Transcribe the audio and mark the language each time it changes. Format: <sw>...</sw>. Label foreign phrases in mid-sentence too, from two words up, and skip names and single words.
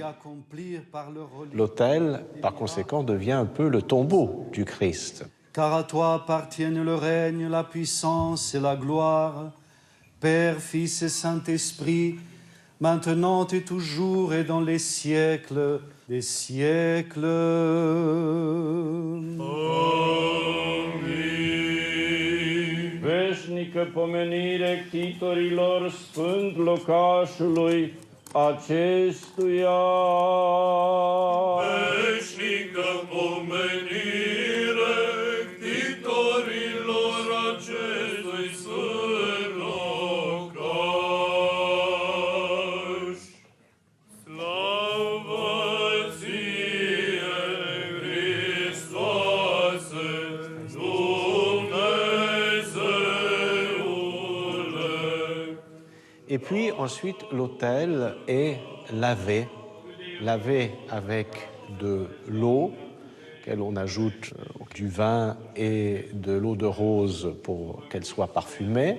<fr>L'autel, par conséquent, devient un peu le tombeau du Christ. Car à toi appartiennent le règne, la puissance et la gloire, Père, Fils et Saint-Esprit, maintenant et toujours et dans les siècles des siècles.</fr> <ro>Veșnică pomenire ctitorilor sfânt locașului acestuia. Veșnică pomenire ctitorilor acestui sfânt locaș. Slavă ție, Hristoase,</ro> <fr>Et puis ensuite, l'autel est lavé avec de l'eau, auquel on ajoute du vin et de l'eau de rose pour qu'elle soit parfumée.</fr>